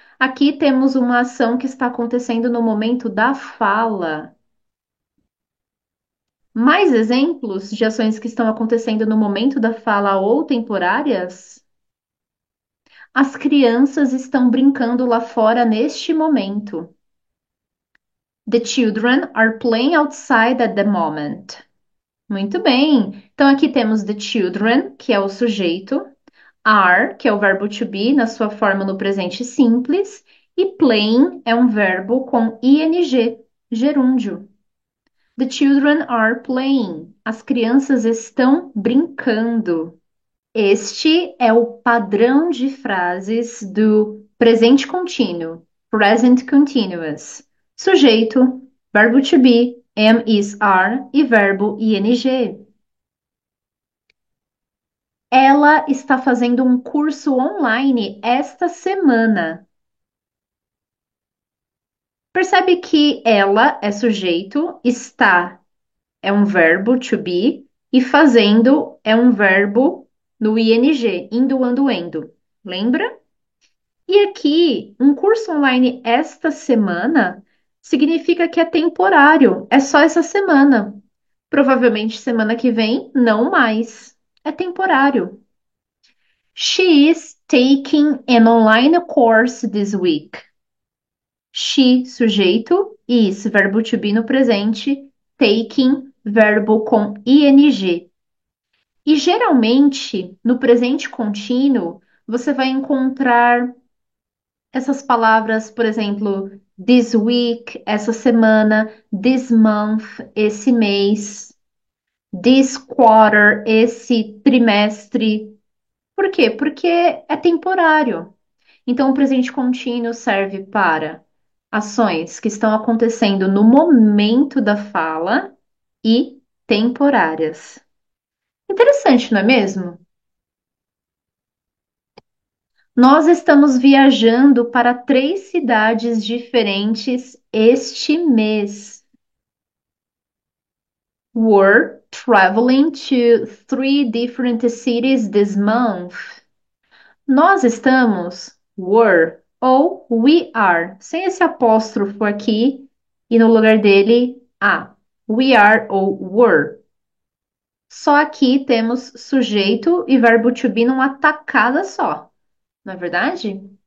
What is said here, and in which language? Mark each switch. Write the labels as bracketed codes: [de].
[pt] Aqui temos uma ação que está acontecendo no momento da fala. Mais exemplos de ações que estão acontecendo no momento da fala ou temporárias? As crianças estão brincando lá fora neste momento. [en] The children are playing outside at the moment. [pt] Muito bem. Então aqui temos [en] the children, [pt] que é o sujeito, are, que é o verbo to be na sua forma no presente simples, E playing é um verbo com ing, gerúndio. [en] The children are playing. [pt] As crianças estão brincando. Este é o padrão de frases do presente contínuo, present continuous. Sujeito, verbo to be, am, is, are e verbo ing. Ela está fazendo um curso online esta semana. Percebe que ela é sujeito, está é um verbo to be e fazendo é um verbo no ing, indo, ando, endo. Lembra? E aqui, um curso online esta semana significa que é temporário, é só essa semana. Provavelmente semana que vem, não mais. É temporário. [en] She is taking an online course this week. [pt] She, sujeito, is, verbo to be no presente, taking, verbo com ing. E geralmente, no presente contínuo, você vai encontrar essas palavras, por exemplo, [en] this week, [pt] essa semana, [en] this month, [pt] esse mês, [en] this quarter, [pt] esse trimestre. Por quê? Porque é temporário. Então, o presente contínuo serve para ações que estão acontecendo no momento da fala e temporárias. Interessante, não é mesmo? Nós estamos viajando para 3 cidades diferentes este mês. [en] We're traveling to 3 different cities this month. [pt] Nós estamos, were ou we are, sem esse apóstrofo aqui e no lugar dele, a. [en] We are [pt] ou were. Só aqui temos sujeito e verbo to be numa tacada só, não é verdade?